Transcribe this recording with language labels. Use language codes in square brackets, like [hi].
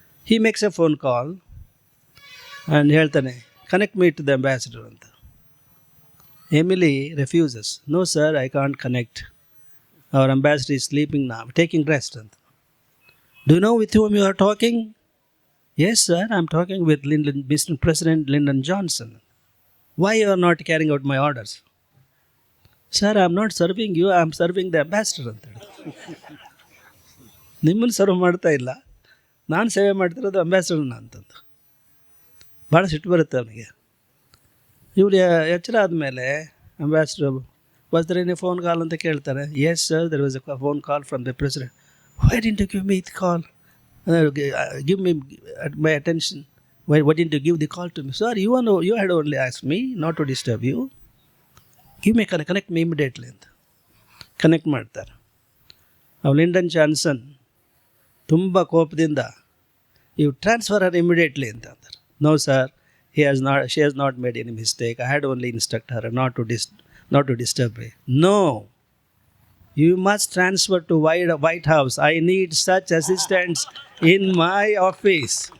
[en] he makes a phone call and [kn] ಹೇಳ್ತಾನೆ, [en] Connect me to the ambassador ಅಂತ. Emily refuses. No sir, I can't connect. Our ambassador is sleeping ನಾ, taking rest ಅಂತ. Do you know with whom you are talking? Yes sir, I am talking with Mr. President Lyndon Johnson. Why you are not carrying out my orders? Sir, I am not serving you, I am serving the ambassador [kn] ಅಂತೇಳಿ. ನಿಮ್ಮನ್ನು serve ಮಾಡ್ತಾ ಇಲ್ಲ, ನಾನು ಸೇವೆ ಮಾಡ್ತಿರೋದು ಅಂಬಾಸಿಡರ್ನ ಅಂತಂದು. ಭಾಳ ಸಿಟ್ಟು ಬರುತ್ತೆ ಅವನಿಗೆ. ಇವ್ರು ಎಚ್ಚರ ಆದಮೇಲೆ ambassador, [en] was there any phone call [kn] ಅಂತ ಕೇಳ್ತಾರೆ. [en] Yes sir, there was a phone call from the president. Why didn't you give me the call? Give me my attention. Why didn't you give the call to me? Sir, you had only ask me not to disturb you. Give me connect me immediately [kn] ಅಂತ connect ಮಾಡ್ತಾರೆ. ಅವು Lyndon Johnson ತುಂಬ ಕೋಪದಿಂದ, [en] you transfer her immediately [kn] ಅಂತ ಅಂತಾರೆ. [en] No sir, she has not made any mistake. I had only instructed her not to disturb me. No, you must transfer to White House. I need such assistants in my office.